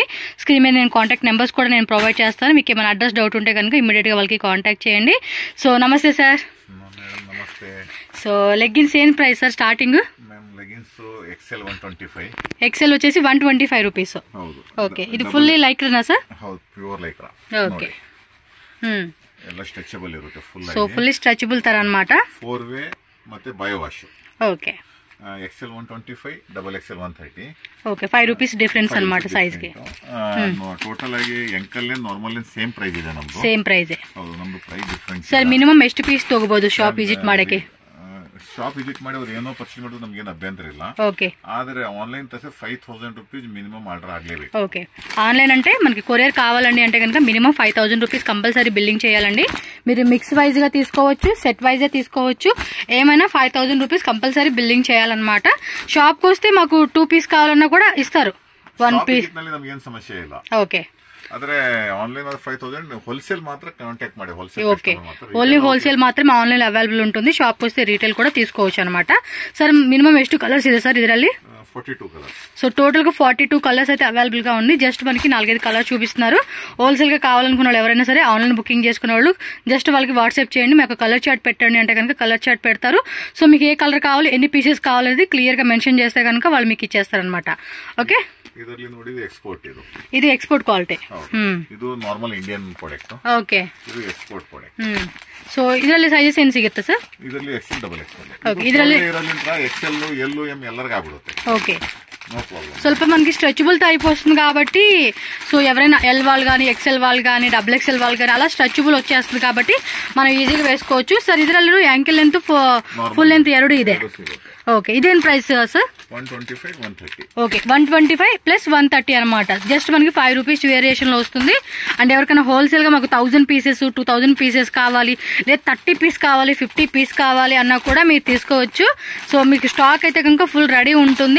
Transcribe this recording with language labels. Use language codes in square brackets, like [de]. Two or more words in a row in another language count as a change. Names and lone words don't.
[te] స్క్రీన్ మీద నేను [en] contact numbers [te] కూడా నేను ప్రొవైడ్ చేస్తాను. మీకు ఏమైనా [en] address doubt [te] ఉంటే కనుక ఇమీడియట్గా వాళ్ళకి కాంటాక్ట్ చేయండి. సో నమస్తే సార్. నమస్తే. సో లెగ్గిన్స్ ఏం ప్రైస్ సార్ స్టార్టింగ్? ఎక్సెల్ 125. ఎక్సెల్ వచ్చేసి 125 రూపీస్. ఓకే, ఇది ఫుల్లీ లైక్రానా సార్? [en] pure lycra. [te] ఓకే, [kn] ಎಲ್ಲ ಸ್ಟ್ರೆಚಬಲ್ ಇರುತ್ತೆ ಫುಲ್. [te] సో [en] fully stretchable [te] ತರ అన్నమాట. [kn] 4 ವೇ ಮತ್ತೆ [en] bio wash. [te] ఓకే, ఎక్సెల్ 125, [en] double XL [te] 130. ఓకే, 5 [en] rupees difference [te] అన్నమాట సైజ్ కి. [kn] ಟೋಟಲ್ ಆಗಿ ಎಂಕಲ್ ನಾರ್ಮಲ್ [en] same price [kn] ಇದೆ ನಮ್ದು. [en] same price. [kn] ಹೌದು, ನಮ್ದು [en] price difference. [kn] ಸರ್ ಮಿನಿಮಮ್ ಎಷ್ಟು ಪೀಸ್ ತಗೋಬಹುದು [en] shop visit [kn] ಮಾಡಕ್ಕೆ? [en] shop visit [kn] ಮಾಡಿ ಅವ್ರು ಏನೋ ಪರ್ಚೇಸ್ ಮಾಡೋದು ನಮ್ಗೆ ಏನು ಅಭ್ಯಂತರ ಇಲ್ಲ. [te] ఓకే, [kn] ಆದ್ರೆ ಆನ್ಲೈನ್ ತಸೆ 5000 [en] rupees minimum order [kn] ಆಗಲೇಬೇಕು. [te] ఓకే, ఆన్లైన్ అంటే మనకి కొరియర్ కావాలండి అంటే కనుక మినిమం 5000 రూపీస్ [en] compulsory billing [te] చేయాలండి. మీరు [en] mix wise [te] గా తీసుకోవచ్చు, [en] set wise [te] గా తీసుకోవచ్చు, ఏమైనా 5000 [en] rupees compulsory billing [te] చేయాలన్నమాట. షాప్ కి వస్తే మాకు 2 పీస్ కావాలన్నా కూడా ఇస్తారు. 1 పీస్ [kn] ನಮಗೆ ಏನು ಸಮಸ್ಯೆ ಇಲ್ಲ. [te] ఓకే, [kn] ಆದ್ರೆ ಆನ್ಲೈನ್ 5000 ಹೋಲ್ಸೇಲ್ ಮಾತ್ರ ಕಾಂಟ್ಯಾಕ್ಟ್ ಮಾಡಿ. [te] ఓకే, [en] only wholesale [te] మాత్రమే [en] online available [te] ఉంటుంది. షాప్ వస్తే రీటైల్ కూడా తీసుకోవచ్చు అనమాట. సార్ మినిమం ಎಷ್ಟು కలర్స్ ಇದೆ సార్ ಇದರಲ್ಲಿ? 42 కలర్స్. సో టోటల్ గా 42 కలర్స్ అయితే అవైలబుల్ గా ఉంది. జస్ట్ మనకి 4-5 కలర్స్ చూపిస్తున్నారు. హోల్సేల్ గా కావాలనుకున్న వాళ్ళు ఎవరైనా సరే [en] online booking [te] చేసుకునే వాళ్ళు జస్ట్ వాళ్ళకి వాట్సాప్ చేయండి, మీకు [en] color chart [te] పెట్టండి అంటే కనుక [en] color chart [te] పెడతారు. సో మీకు ఏ కలర్ కావాలి, ఎన్ని పీసెస్ కావాలనేది క్లియర్ గా మెన్షన్ చేస్తే కనుక వాళ్ళు మీకు ఇచ్చేస్తారు అనమాట. ఓకే, [kn] ಇದರಲ್ಲಿ ನೋಡಿ ಇದು ಎಕ್ಸ್ಪೋರ್ಟ್. [te] ఇది [en] export quality. [kn] ಇದು [en] normal Indian product. [kn] ಓಕೆ, ಇದು [en] export product. [kn] ಸೊ ಇದರಲ್ಲಿ ಸೈಜಸ್ ಏನು ಸಿಗುತ್ತೆ ಸರ್? ಇದರಲ್ಲಿ ಎಕ್ಸೆಲ್, [en] double XL. [kn] ಓಕೆ, ಇದರಲ್ಲಿ ಎಕ್ಸೆಲ್, ಎಲ್, ಎಂ ಎಲ್ಲರಿಗೂ ಆಗ್ಬಿಡುತ್ತೆ. [te] ఓకే, ಸ್ವಲ್ಪ మనకి [en] stretchable type [te] వస్తుంది కాబట్టి సో ఎవరైనా ఎల్ వాళ్ళు కానీ, ఎక్సెల్ వాళ్ళు కానీ, [en] double XL [te] వాళ్ళు కానీ అలా స్ట్రెచబుల్ వచ్చేస్తుంది కాబట్టి మనం ఈజీగా వేసుకోవచ్చు. [kn] సార్ ಇದರಲ್ಲಿ [en] ankle length, full length [kn] ಎರಡು ಇದೆ. [te] ఓకే, ఇదేం ప్రైస్ సార్? 125, 130. ఓకే, 125 ప్లస్ 130 అనమాట. జస్ట్ మనకి 5 [en] rupees variation [te] లో వస్తుంది. అండ్ ఎవరికైనా హోల్సేల్ గా మాకు 1000 పీసెస్, 2000 పీసెస్ కావాలి, లేదా 30 పీస్ కావాలి, 50 పీస్ కావాలి అన్నా కూడా మీరు తీసుకోవచ్చు. సో మీకు స్టాక్ అయితే కనుక [en] full ready [te] ఉంటుంది.